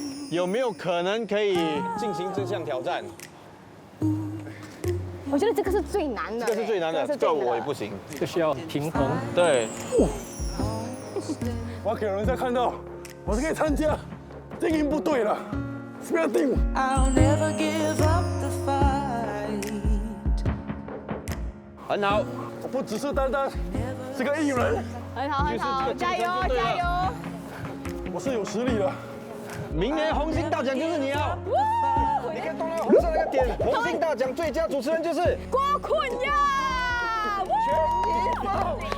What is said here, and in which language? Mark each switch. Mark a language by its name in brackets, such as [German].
[Chinese] 有没有可能可以进行这项挑战？我觉得这个是最难的。这个是最难的，这个我也不行。这个需要平衡。对。我要给人家看到，我是可以参加精英部队了。 [English] Spear Team。 I'll never give up the fight. [Chinese] 很好，我不只是单单是个艺人，很好，加油！我是有实力的。明年红星大奖就是你啊！你可以动那个红色那个点，红星大奖最佳主持人就是郭坤呀！ [English] Good job！